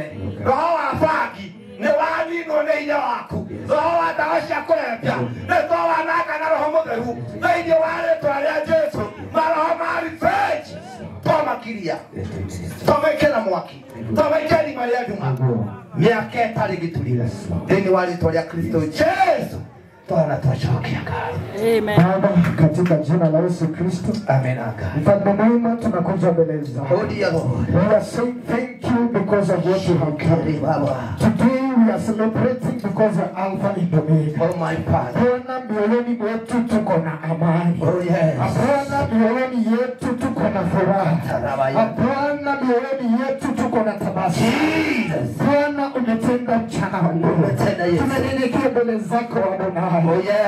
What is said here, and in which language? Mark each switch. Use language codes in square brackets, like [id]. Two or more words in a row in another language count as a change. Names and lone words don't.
[ki] Roho wa bangi nĩ waninwo nĩ hinya waku roho wa ndawa cia kũrebia nĩ twawananga na Roho Mũtheru thĩinĩ wa rĩtwa rĩa Jesũ. Maroho ma revenge twamakiria twamekĩra mwaki twamaikia rima rĩa nduma mĩaka ĩtarĩ gĩturi thĩinĩ wa rĩtwa rĩa Kristo Jesũ. [sw] Amen. Baba, katika jina la Yesu Kristo. Amen. Mfalme mwema, tunakuja mbele zako. [en] We are saying thank you because of what you have done. Today we are celebrating because you are Alpha and Omega. Oh my Father. [sw] Bwana, mioyoni mwetu tuko na amani. [en] Oh yes. [sw] Bwana, mioyoni yetu tuko na furaha. Bwana, mioyoni yetu tuko na tabasamu. Bwana, umetenda mchana wa leo. Tunanyenyekea mbele zako Adonai. [en] Oh yes.